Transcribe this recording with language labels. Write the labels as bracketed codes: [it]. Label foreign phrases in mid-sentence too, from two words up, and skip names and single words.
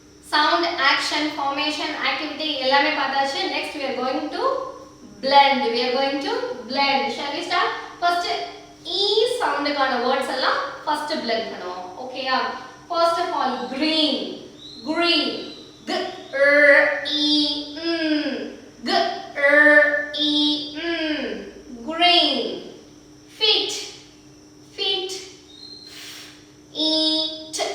[en] sound, action, formation, activity [ta] எல்லாமே பார்த்தாச்சு. [en] Next we are going to blend. We are going to blend. Shall we start? First E sound கான words எல்லாம் first blend பண்ணுவோம். Okay யா? First of all green. Green. G R E N. G R E N. Green. Feet. Feet. Eat.